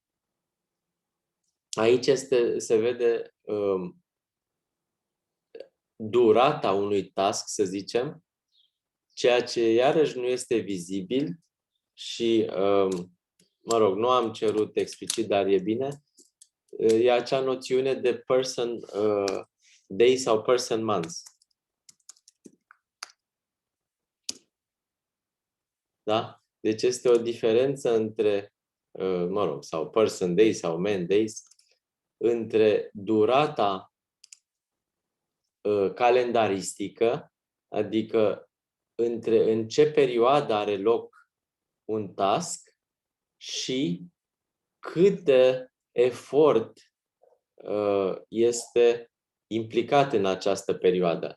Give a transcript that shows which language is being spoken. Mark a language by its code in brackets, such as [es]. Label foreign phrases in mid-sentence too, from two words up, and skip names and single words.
[ro] Aici se vede durata unui task, să zicem, ceea ce iarăși nu este vizibil și, mă rog, nu am cerut explicit, dar e bine, e acea noțiune de [en] person day [ro] sau [en] person months. [ro] Da? Deci este o diferență între, mă rog, sau [en] person days [ro] sau [en] man days, [ro] între durata calendaristică, adică în ce perioadă are loc un task și cât de efort este implicat în această perioadă.